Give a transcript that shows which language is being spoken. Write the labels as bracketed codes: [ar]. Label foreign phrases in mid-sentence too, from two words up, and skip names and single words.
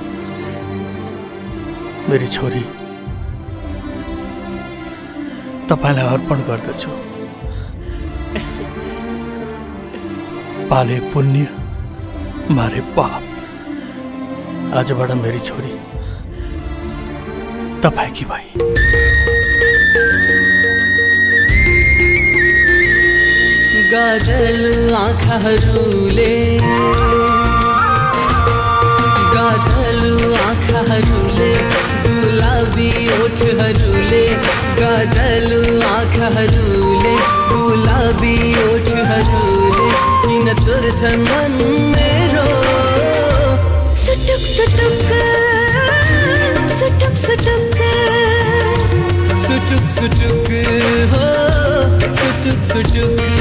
[ne] मेरी छोरी तपाईलाई अर्पण गर्दछु पाले पुण्य मारे पाप आजबाट मेरी छोरी तपाईकी भई गाजल आँखाहरूले गुलाबी ओठहरूले गाजल आँखाहरूले गुलाबी ओठहरूले किन चोर्छन् मन मेरो सुटुक सुटुक सुटुक सुटुक सुटुक सुटुक हो सुटुक सुटुक